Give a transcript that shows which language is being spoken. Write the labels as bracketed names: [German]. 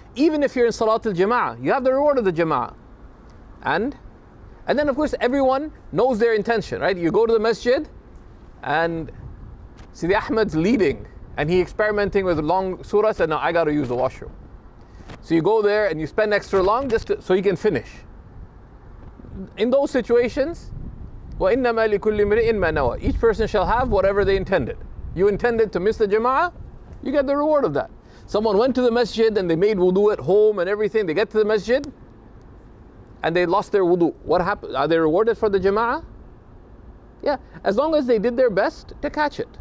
[English] Even if you're in Salat al-Jama'ah, you have the reward of the Jama'ah. And then of course everyone knows their intention, right? You go to the masjid and Sidi Ahmed's leading and he experimenting with long surahs, and now I got to use the washroom. So you go there and you spend extra long just so you can finish. In those situations, [Arabic] وَإِنَّمَا لِكُلِّ امْرِئٍ مَا نَوَى. [English] Each person shall have whatever they intended. You intended to miss the Jama'ah, you get the reward of that. Someone went to the masjid and they made wudu at home and everything. They get to the masjid and they lost their wudu. What happened? Are they rewarded for the Jama'ah? Yeah, as long as they did their best to catch it.